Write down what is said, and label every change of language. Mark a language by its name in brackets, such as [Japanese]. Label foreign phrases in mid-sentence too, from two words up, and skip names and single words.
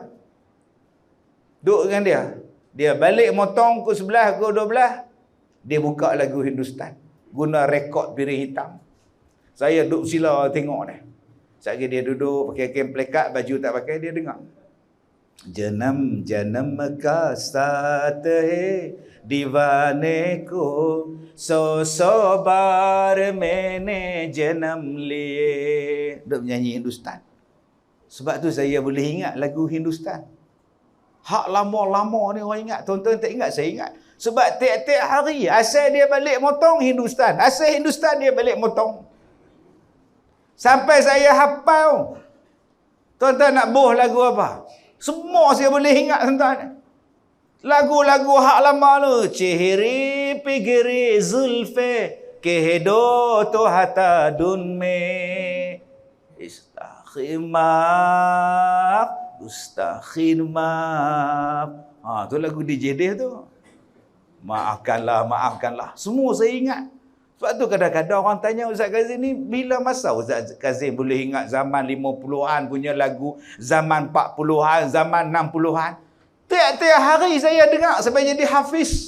[Malay] Duduk dengan dia. Dia balik motong pukul 11, pukul 12. Dia buka lagu Hindustan. Guna rekod piring hitam. Saya duduk sila tengok dia. Sekali dia duduk pakai kain plekat, baju tak pakai, dia dengar. [Hindi] जनम जनम का साथ है दीवाने को 100 बार मैंने जन्म लिए. [Malay] Duk menyanyi Hindustan. Sebab tu saya boleh ingat lagu Hindustan. Hak lama-lama ni orang ingat. Tuan-tuan tak ingat, saya ingat. Sebab tiap-tiap hari asal dia balik motong Hindustan. Asal Hindustan dia balik motong. Sampai saya hafal. Tuan-tuan nak boh lagu apa? Semua saya boleh ingat tuan-tuan. Lagu-lagu hak lama tu. [Hindi] चेहरे पे गिरी ज़ुल्फ़ें कह दो तो हटा दूँ मैं. Istakhimaf, Ustakhimaf. [Malay] Tu lagu DJ dia tu. Maafkanlah, maafkanlah. Semua saya ingat. Sebab tu kadang-kadang orang tanya Ustaz Kazim ni, bila masa Ustaz Kazim boleh ingat zaman 50-an punya lagu, zaman 40-an, zaman 60-an. Tiap-tiap hari saya dengar sampai jadi hafiz.